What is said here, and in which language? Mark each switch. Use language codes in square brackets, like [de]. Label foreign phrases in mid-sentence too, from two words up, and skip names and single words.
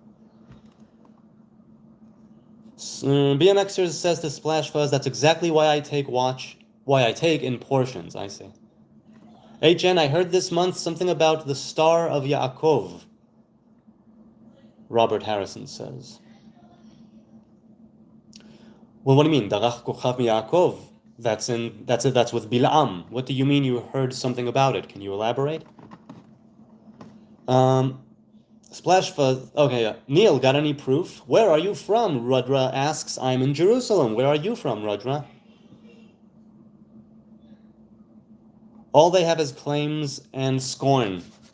[en] BMXer says to Splash Fuzz, that's exactly why I take in portions, I see. HN, I heard this month something about the Star of Yaakov. Robert Harrison says. Well, what do you mean? [he] דרך כוכב מיעקב. [en] That's with Bilam. What do you mean you heard something about it? Can you elaborate? Splash fuzz. Okay, yeah. Neil, got any proof? Where are you from? Rudra asks. I'm in Jerusalem. Where are you from, Rudra? All they have is claims and scorn.